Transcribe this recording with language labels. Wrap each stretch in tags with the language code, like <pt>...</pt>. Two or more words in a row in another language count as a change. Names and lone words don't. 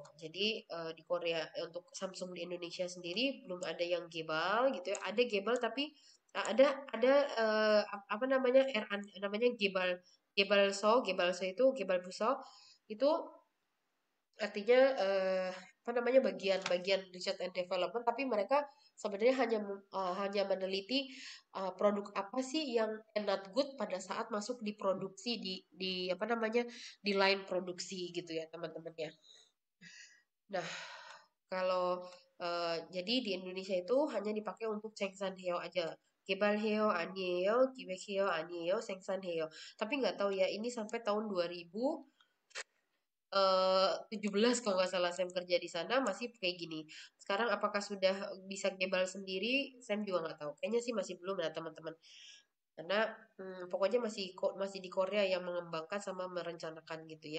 <id>Jadi di Korea untuk Samsung di Indonesia sendiri belum ada yang gebal gitu ya. Ada gebal tapi ada apa namanya namanya gebal</id> <ko>개발소</ko> <id>itu</id> <ko>개발 부서</ko> <id>itu artinya apa namanya bagian-bagian</id> <en>research and development,</en> <id>tapi mereka sebenarnya hanya meneliti produk apa sih yang</id> <en>not good</en> <id>pada saat masuk di produksi di apa namanya di line produksi gitu ya teman-teman ya. Nah, kalau jadi di Indonesia itu hanya dipakai untuk 생산해요 aja.</id> <ko>개발해요 아니에요, 기획해요 아니에요, 생산해요.</ko> <id>Tapi nggak tahu ya ini sampai tahun 2017 kalau nggak salah Sam kerja di sana masih kayak gini. Sekarang apakah sudah bisa gebal sendiri? Sam juga nggak tahu. Kayaknya sih masih belum ya teman-teman. Karena pokoknya masih di Korea yang mengembangkan sama merencanakan gitu ya.</id>